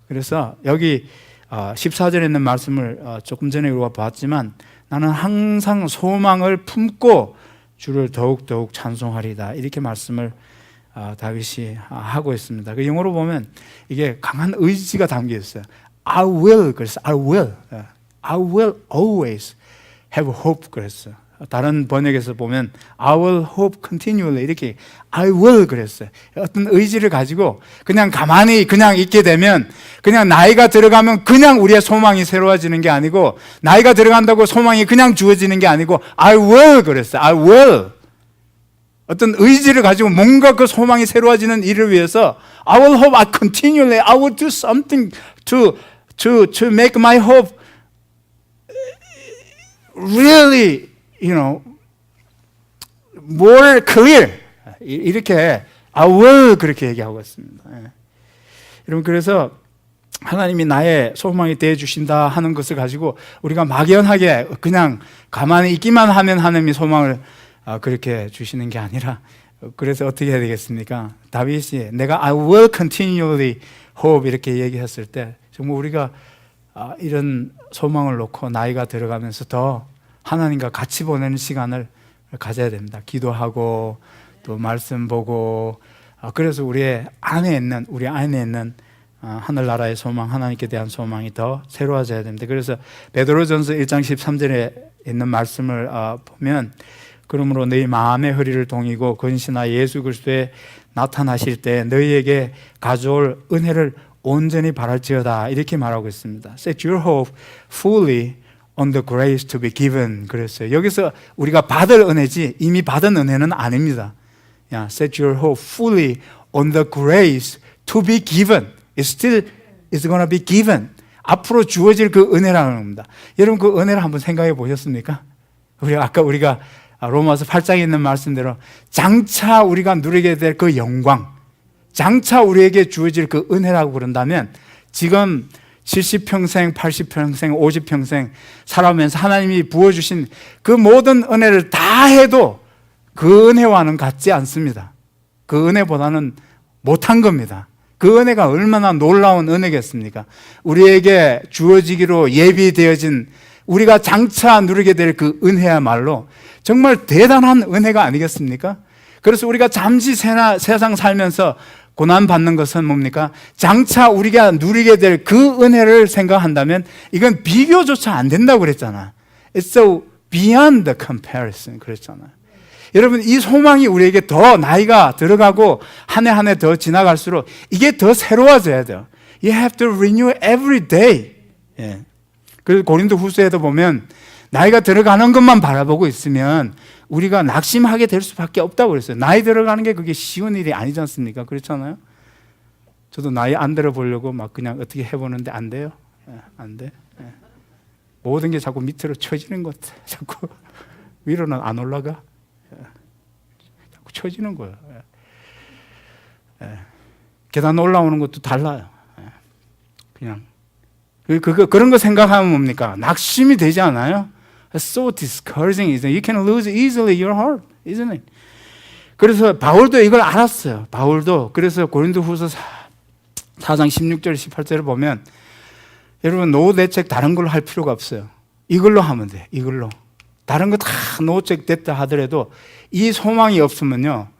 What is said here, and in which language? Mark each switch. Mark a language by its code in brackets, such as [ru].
[ko] 그래서 여기 14절에 있는 말씀을 조금 전에 우리가 봤지만 나는 항상 소망을 품고 주를 더욱더욱 찬송하리다. 이렇게 말씀을 다윗이 하고 있습니다. 그 영어로 보면 이게 강한 의지가 담겨 있어요. [en] I will, [ko] 그래서 [en] I will always have hope [ko] 그랬어요. 다른 번역에서 보면 [en] I will hope continually [ko] 이렇게 [en] I will [ko] 그랬어요. 어떤 의지를 가지고 그냥 가만히 그냥 있게 되면 그냥 나이가 들어가면 그냥 우리의 소망이 새로워지는 게 아니고 나이가 들어간다고 소망이 그냥 주어지는 게 아니고 [en] I will [ko] 그랬어요. [en] I will. [ko] 어떤 의지를 가지고 뭔가 그 소망이 새로워지는 일을 위해서 [en] I will hope I continually I will do something to make my hope really more clear. [ko] 이렇게 [en] I will [ko] 그렇게 얘기하고 있습니다. 여러분 그래서 하나님이 나의 소망이 되어 주신다 하는 것을 가지고 우리가 막연하게 그냥 가만히 있기만 하면 하나님이 소망을 그렇게 주시는 게 아니라 그래서 어떻게 해야 되겠습니까? 다윗이 내가 [en] I will continually hope [ko] 이렇게 얘기했을 때 정말 우리가 이런 소망을 놓고 나이가 들어가면서 더 하나님과 같이 보내는 시간을 가져야 됩니다. 기도하고 또 말씀 보고 그래서 우리 안에 있는 하늘나라의 소망, 하나님께 대한 소망이 더 새로워져야 됩니다. 그래서 베드로전서 1장 13절에 있는 말씀을 보면 그러므로 너희 마음의 허리를 동이고 근신하 예수 그리스도에 나타나실 때 너희에게 가져올 은혜를 온전히 바랄지어다 이렇게 말하고 있습니다. [en] Set your hope fully on the grace to be given [ko] 그랬어요. 여기서 우리가 받을 은혜지 이미 받은 은혜는 아닙니다. [en] Set your hope fully on the grace to be given. It still is going to be given. [ko] 앞으로 주어질 그 은혜라는 겁니다. 여러분 그 은혜를 한번 생각해 보셨습니까? 아까 우리가 로마서 8장에 있는 말씀대로 장차 우리가 누리게 될 그 영광, 장차 우리에게 주어질 그 은혜라고 그런다면 지금 70평생, 80평생, 50평생 살아오면서 하나님이 부어주신 그 모든 은혜를 다 해도 그 은혜와는 같지 않습니다. 그 은혜보다는 못한 겁니다. 그 은혜가 얼마나 놀라운 은혜겠습니까? 우리에게 주어지기로 예비되어진 우리가 장차 누리게 될 그 은혜야말로 정말 대단한 은혜가 아니겠습니까? 그래서 우리가 잠시 세상 살면서 고난받는 것은 뭡니까? 장차 우리가 누리게 될 그 은혜를 생각한다면 이건 비교조차 안 된다고 그랬잖아. [en] It's so beyond the comparison [ko] 그랬잖아요. 여러분 이 소망이 우리에게 더 나이가 들어가고 한 해 한 해 더 지나갈수록 이게 더 새로워져야 돼요. [en] You have to renew every day. [ko] 그래서 고린도 후서에도 보면 나이가 들어가는 것만 바라보고 있으면 우리가 낙심하게 될 수밖에 없다고 그랬어요. 나이 들어가는 게 그게 쉬운 일이 아니지 않습니까? 그렇잖아요. 저도 나이 안 들어보려고 막 그냥 어떻게 해보는데 안 돼요. 안 돼. 모든 게 자꾸 밑으로 쳐지는 것 같아. 자꾸 위로는 안 올라가. 자꾸 쳐지는 거예요. 계단 올라오는 것도 달라요. 그냥 그런 거 생각하면 뭡니까? 낙심이 되지 않아요? [en] It's so discouraging, isn't it? You can lose easily your heart, isn't it? [ko] 그래서 바울도 이걸 알았어요. 바울도 그래서 고린도후서 4장 16절 18절을 보면 여러분 노후 대책 다른 걸로 할 필요가 없어요. 이걸로 하면 돼. 이걸로. 다른 거 다 노책 됐다 하더라도 이 소망이 없으면요.